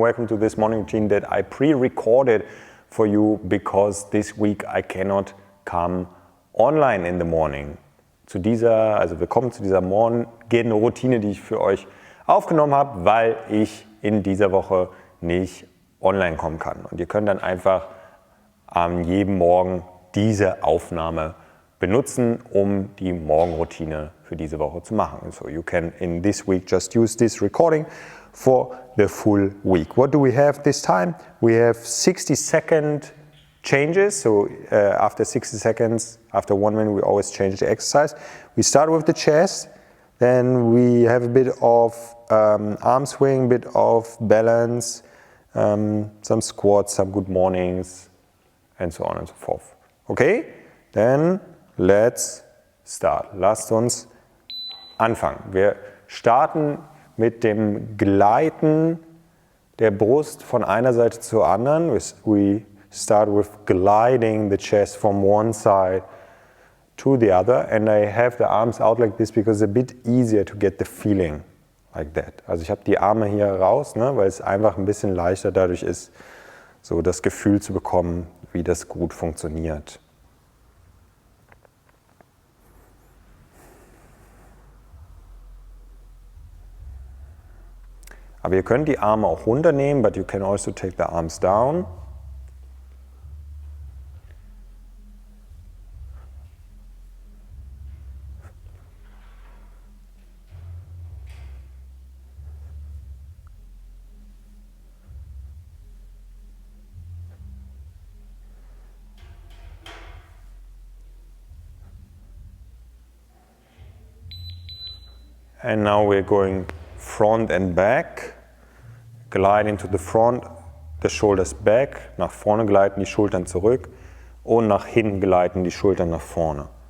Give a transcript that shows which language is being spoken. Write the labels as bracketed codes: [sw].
[en] Welcome to this morning routine that I pre-recorded for you because this week I cannot come online in the morning. [de] Willkommen zu dieser Morgenroutine, die ich für euch aufgenommen habe, weil ich in dieser Woche nicht online kommen kann. Und ihr könnt dann einfach an jedem Morgen diese Aufnahme benutzen, um die Morgenroutine für diese Woche zu machen. [en] So you can in this week just use this recording for the full week. What do we have this time? We have 60-second changes. So after 60 seconds, after 1 minute, we always change the exercise. We start with the chest, then we have a bit of arm swing, a bit of balance, some squats, some good mornings, and so on and so forth. Okay? Then let's start. [de] Lasst uns anfangen. Wir starten mit dem Gleiten der Brust von einer Seite zur anderen. [en] We start with gliding the chest from one side to the other. And I have the arms out like this because it's a bit easier to get the feeling like that. [de] Also ich habe die Arme hier raus, ne, weil es einfach ein bisschen leichter dadurch ist, so das Gefühl zu bekommen, wie das gut funktioniert. Aber ihr könnt die Arme auch runternehmen, [en] but you can also take the arms down. And now we're going front and back. Glide into the front, the shoulders back. [de] Nach vorne gleiten, die Schultern zurück. Und nach hinten gleiten, die Schultern nach vorne.